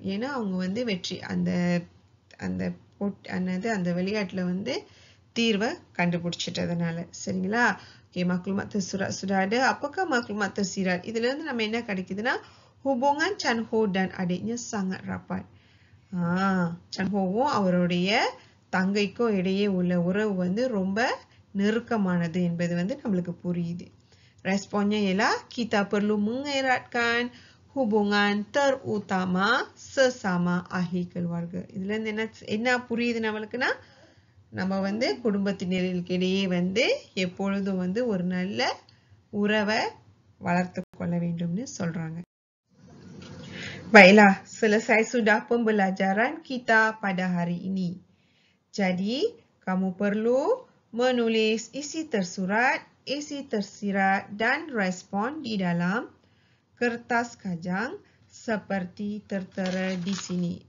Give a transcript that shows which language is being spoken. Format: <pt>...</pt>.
<ta>ஏன்னா அவங்க வந்து வெற்றி அந்த அந்த விளையாட்டுல வந்து தீர்வை கண்டுபிடிச்சிட்டதுனால.</ta> <ms>சரிங்களா? Okay, maklumat tersurat sudah ada. Apakah maklumat tersirat?</ms> <ta>இதுல இருந்து நம்ம என்ன கிடைக்குதுன்னா,</ta> <ms>hubungan Chan Ho dan adiknya sangat rapat.</ms> <ta>Chan Ho-வும் அவருடைய தங்கைக்கும் இடையே உள்ள உறவு வந்து ரொம்ப நெருக்கமானது என்பது வந்து நம்மளுக்கு புரியுது.</ta> <ms>Responnya ialah kita perlu mengeratkan hubungan terutama sesama ahli keluarga.</ms> <ta>இதுல இருந்து என்ன புரியுது நம்மளுக்குன்னா, நம்ம வந்து குடும்பத்தினருக்கு இடையே வந்து எப்பொழுதும் வந்து ஒரு நல்ல உறவை வளர்த்து கொள்ள வேண்டும்னு சொல்றாங்க.</ta> <ms>Baiklah, selesai sudah pembelajaran kita pada hari ini. Jadi, kamu perlu menulis isi tersurat, isi tersirat dan respon di dalam kertas kajang seperti tertera di sini.</ms>